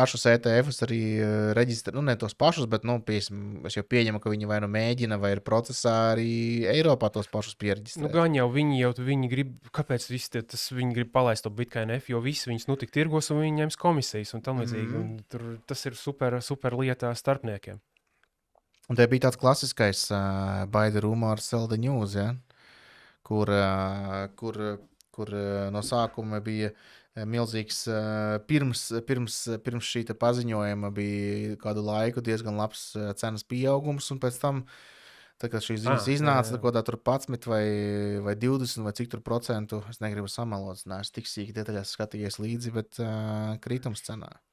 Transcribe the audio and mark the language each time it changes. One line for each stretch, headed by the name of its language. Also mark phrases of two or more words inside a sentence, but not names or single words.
Latvian: pašus ETF-us arī reģistrēt. Nu, ne tos pašus, bet, nu, es jau pieņemu, ka viņi vai nu mēģina, vai ir procesā arī Eiropā tos pašus pieregistrēt. Nu, gan jau viņi grib, kāpēc viņi grib palaist to Bitcoin F, jo visi viņus nu tik tirgos un viņi ņems komisijas un tam līdzīgi. Un tur tas ir super lietā starpniekiem. Un te bija tāds klasiskais
English: by the rumor, sell the news,
Latvian: ja? kur no sākuma bija milzīgs, pirms šī te paziņojuma bija kādu laiku diezgan labs cenas pieaugums, un pēc tam, tā, kad šīs ziņas iznāca, tā, tā tur 11 vai 20 vai cik tur procentu, es negribu samalot, neesmu tik sīki detaļās skatījies līdzi, bet kritums cenā.